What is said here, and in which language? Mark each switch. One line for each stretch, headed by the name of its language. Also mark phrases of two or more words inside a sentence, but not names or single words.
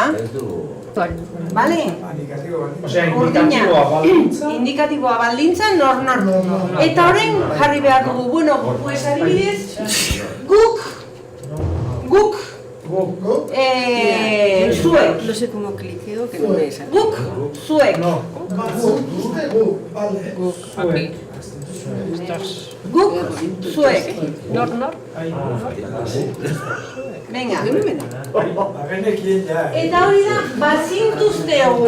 Basque: Ez du. Bale? Indikatiboa baldintza, nor. Eta orain jarri behar dugu,
Spanish: bueno, pues
Basque: adibidez, guk, zuek.
Spanish: No sé cómo cliqueo, que no me sale.
Basque: Guk, zuek. Guk, zuek. Nor.
Spanish: Venga.
Basque: Eta hori da, bazintuztegu.